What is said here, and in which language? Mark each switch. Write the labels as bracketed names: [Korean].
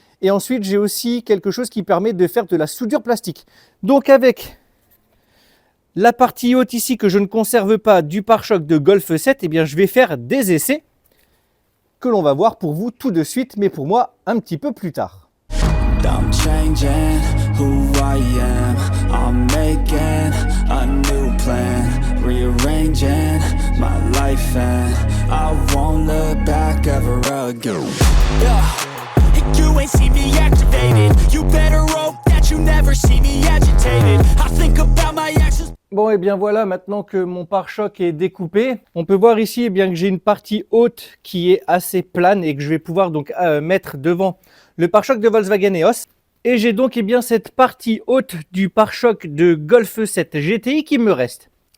[French] Et ensuite, j'ai aussi quelque chose qui permet de faire de la soudure plastique. Donc avec la partie haute ici que je ne conserve pas du pare-choc de Golf 7, eh bien, je vais faire des essais que l'on va voir pour vous tout de suite, mais pour moi un petit peu plus tard. [English] I'm changing who I am. I'm making a new plan, rearranging my life and I won't look back ever again. You ain't see me activated. You better hope that you never see me agitated. I think about my actions. [French] Bon, et bien voilà, maintenant que mon pare-choc est découpé, on peut voir ici eh bien, que j'ai une partie haute qui est assez plane et que je vais pouvoir donc mettre devant le pare-choc de Volkswagen EOS. Et j'ai donc eh bien, cette partie haute du pare-choc de Golf 7 GTI qui me reste.